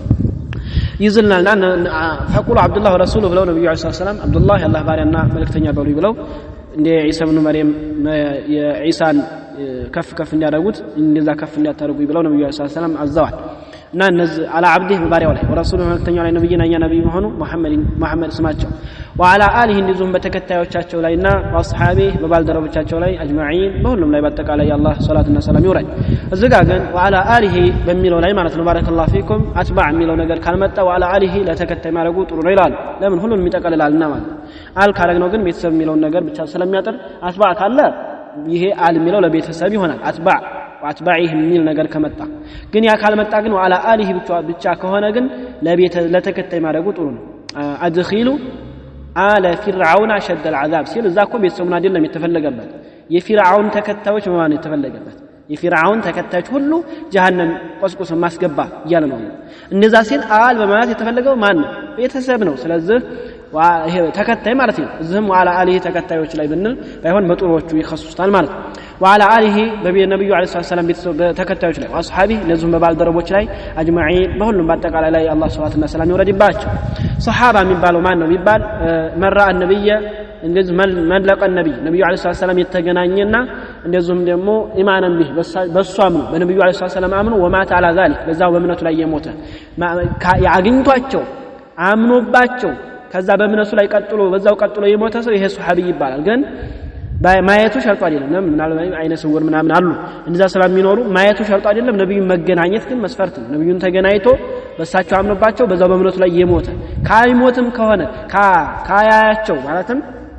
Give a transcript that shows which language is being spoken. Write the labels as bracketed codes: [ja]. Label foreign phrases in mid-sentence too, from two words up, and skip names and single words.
[am] ይዝልናልና [ar] فقولوا عبد الله ورسوله [am] ብለው ነብዩ [ar] عليه السلام [am] አብዱላህ የአላህ ባሪያና መልእክተኛ በሉ ብለው እንደ ኢሳ ኢብኑ መርየም የኢሳን ከፍ እንዲያደርጉት እንደዛ ከፍ እንዲያታርጉ ብለው ነብዩ አለይሂ ሰላም አዘዋል እና እነዚህ [ar] على عبده [am] በባሪያው ላይ ወረሱሉ መልእክተኛው ላይ ነብይና ነብይ መሆኑ መሐመድ ስማቸው [ar] وعلى آله [am] እንደዚሁም በተከታዮቻቸው ላይና ወአስሐቢህ በባልደረቦቻቸው ላይ አጅማዒን በሁሉም ላይ በአጠቃላይ የአላህ ሰላትና ሰላም ይውረድ እዚጋ ግን [ar] وعلى آله [am] በሚለው ላይ ማለት ነው [ar] بارك الله فيكم [am] አትባዕ የሚለው ነገር ካልመጣ [ar] وعلى آله [am] ለተከታይ ማድረጉ ጥሩ ነው ይላል ለምን ሁሉንም ይጠቀልላልና ማለት አል ካረግነው ግን ቤተሰብ የሚለውን ነገር ብቻ ስለሚያጥር አትባዕ ካለ ይሄ አል የሚለው ለቤተሰብ ይሆናል [ar] أتباع واتباعه [am] የሚል ነገር ከመጣ ግን ያ ካልመጣ ግን [ar] وعلى آله [am] ብቻ ከሆነ ግን ለተከታይ ማድረጉ ጥሩ ነው [ar] أدخلوا آل فرعون أشد [am] العذاب ሲል እዛኮ ቤተሰቡን አይደለም የተፈለገበት የፍርዓውን ተከታዮች ማን የተፈለገበት የፍርዓውን ተከታዮች ሁሉ ጀሃነም ቆስቆስ ማስገባ ይያለ ነው እንደዛ ሲል አል በማለት የተፈለገው ማን ቤተሰብ ነው ስለዚህ ይሄ ተከታይ ማለት ነው እዚህም [ar] وعلى آله [am] ተከታዮች ላይ ብንል ባይሆን በጥሩዎቹ ይخصሱታል ማለት [ar] وعلى آله [am] በነብዩ [ar] عليه السلام [am] ተከታዮች ላይ ወአስሐቢህ ለዙም በባልደረቦች ላይ አጅማዒን በሁሉም በአጠቃላይ ላይ አላህ [ar] سبحانه وتعالى [am] ይወረድባቸው ሱሐባ የሚባለው ማን ነው ቢባል መራ ነብይ እንደዚህ መለቀ ነብዩ [ar] عليه السلام [am] የተገናኘና እንደዚሁም ደግሞ [ar] إيمانا به [am] በሷም ነው በነብዩ [ar] عليه السلام [am] አምኖ [ar] ومات على ذلك [am] በዛው በእምነቱ ላይ የሞተ ያግኝቷቸው አምኖባቸው ከዛ በእምነቱ ላይ በዛው ቀጥሎ የሞተ ሰው ይሄ ሱሐቢ ይባላል ግን ማየቱ ሸርጥ አይደለም ምናልባት አይነ ስውር ምናምን አሉ እንደዛ ስለሚኖሩ ማየቱ ሸርጥ አይደለም ነብዩን መገናኘት ግን መስፈርት ነው ነብዩን ተገናኝቶ በሳቸው አምኖባቸው በዛው በእምነቱ ላይ የሞተ ካይሞትም ከሆነ ካያያቸው ማለትም በዛ